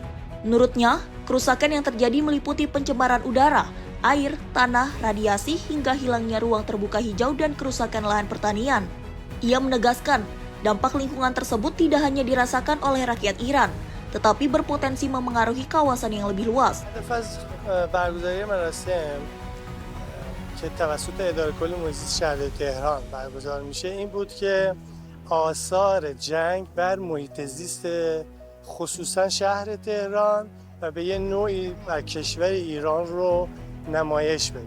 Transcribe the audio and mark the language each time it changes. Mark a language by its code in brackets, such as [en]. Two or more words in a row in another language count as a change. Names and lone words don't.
[id] Menurutnya, kerusakan yang terjadi meliputi pencemaran udara, air, tanah, radiasi, hingga hilangnya ruang terbuka hijau dan kerusakan lahan pertanian. Ia menegaskan, dampak lingkungan tersebut tidak hanya dirasakan oleh rakyat Iran, tetapi berpotensi memengaruhi kawasan yang lebih luas. [fa] که توسط اداره کل محیط زیست شهر تهران برگزار میشه این بود که آثار جنگ بر محیط زیست خصوصا شهر تهران و به یه نوعی بر کشور ایران رو نمایش بده.